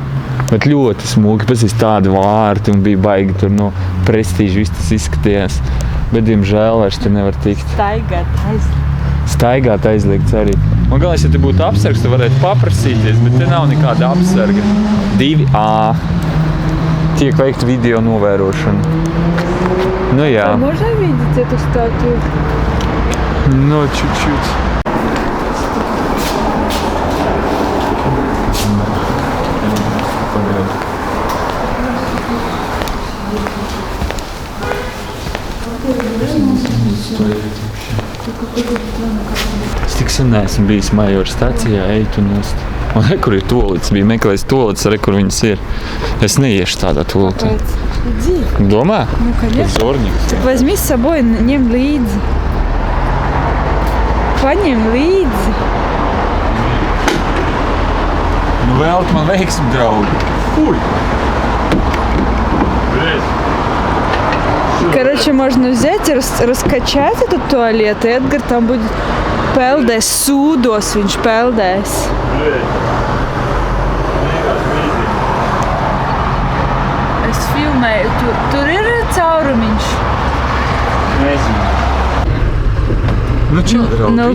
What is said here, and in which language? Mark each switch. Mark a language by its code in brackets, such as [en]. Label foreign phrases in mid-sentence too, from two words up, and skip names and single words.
[lv] Bet ļoti smuki, pēc tādi vārti un bija baigi tur prestīži, viss tas izskatījās. Bet, diemžēl, vairs tur nevar tikt. Staigāt aizliegts arī. Man galvenais, ja te būtu apsargs, tu varētu paprasīties, bet te nav nekāda apsarga. 2A. Tiek veikta video novērošana. Jā. [ru] Можно видеть эту статую? Чуть-чуть. [lv] Es tik sen neesmu bijis Majora stacijā, eju nost. Un kur ir tolītes, bija meklējis tolītes, kur viņas ir. Es neiešu tādā tolītē. [ru] Иди. [lv] Domā? [ru] Конечно. [lv] Zorniks. [ru] Так возьми с собой, [lv] ņem līdzi. Paņem līdzi. Vēlt man veiksmi, draugi. Uj! [ru] Короче, можно взять и раскачать этот туалет, и Эдгар там будет [lv] peldēs sūdos, viņš peldēs. Es filmēju, tur ir caurumiņš. Nezinu. Čau, draugi.